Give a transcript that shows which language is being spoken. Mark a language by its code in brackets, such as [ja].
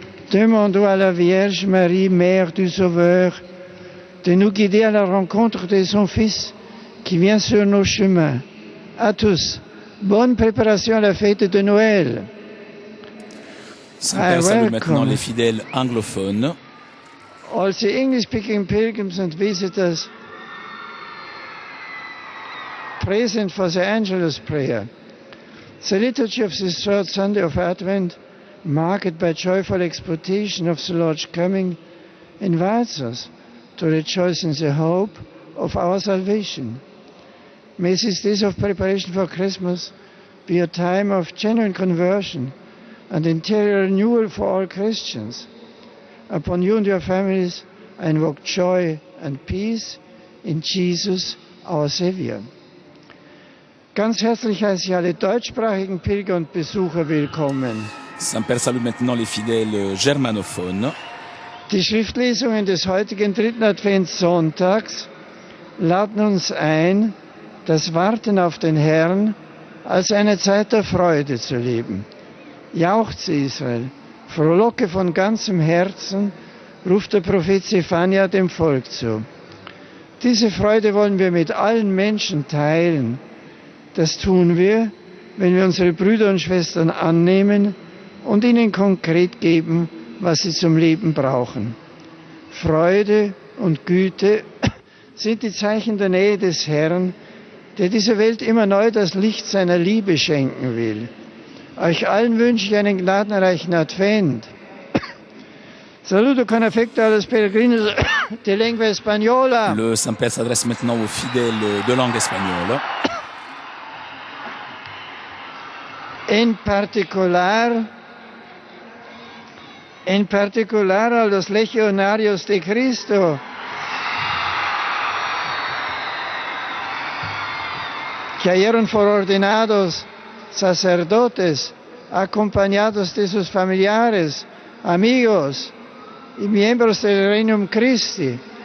[fr] Demandons à la Vierge Marie, Mère du Sauveur, de nous guider à la rencontre de son Fils qui vient sur nos chemins. À tous, bonne préparation à la fête de Noël. Saint-Père salue maintenant les fidèles anglophones. [en] All the English-speaking pilgrims and visitors present for the Angelus prayer. The liturgy of this third Sunday of Advent, marked by joyful expectation of the Lord's coming, invites us to rejoice in the hope of our salvation. May this days of preparation for Christmas be a time of genuine conversion and interior renewal for all Christians. Upon you and your families, I invoke joy and peace in Jesus, our Savior. [de] Ganz herzlich heiße ich alle deutschsprachigen Pilger und Besucher willkommen. [fr] Saint-Père salue maintenant les fidèles germanophones. [de] Die Schriftlesungen des heutigen dritten Adventssonntags laden uns ein, das Warten auf den Herrn als eine Zeit der Freude zu leben. Jauchze Israel, frohlocke von ganzem Herzen, ruft der Prophet Zephania dem Volk zu. Diese Freude wollen wir mit allen Menschen teilen. Das tun wir, wenn wir unsere Brüder und Schwestern annehmen und ihnen konkret geben, was sie zum Leben brauchen. Freude und Güte sind die Zeichen der Nähe des Herrn, der dieser Welt immer neu das Licht seiner Liebe schenken will. Euch allen wünsche ich einen gnadenreichen Advent. [it] Saluto con affetto [es] a los peregrinos de lengua española. [fr] Le Saint-Père s'adresse maintenant aux fidèles de langue espagnole. [es] En particular a los legionarios de Cristo, que ayer fueron ordenados sacerdotes, acompañados de sus familiares, amigos y miembros del Regnum Christi.